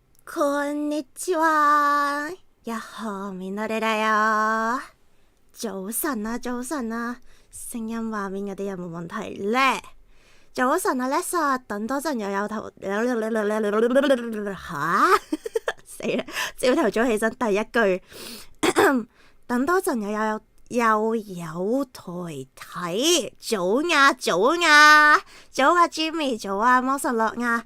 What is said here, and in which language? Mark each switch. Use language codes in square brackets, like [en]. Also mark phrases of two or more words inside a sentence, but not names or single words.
[ja] こんにちは。やっほーみんなでだよ。 [yue] 早晨啊，早晨啊，聲音畫面嗰啲有冇問題咧？早晨啊 ，Lesa， 等多陣又有頭嚇死啦！朝頭早起身第一句，等多陣又有台睇，早呀早呀，早啊 Jimmy， 早啊魔神樂呀。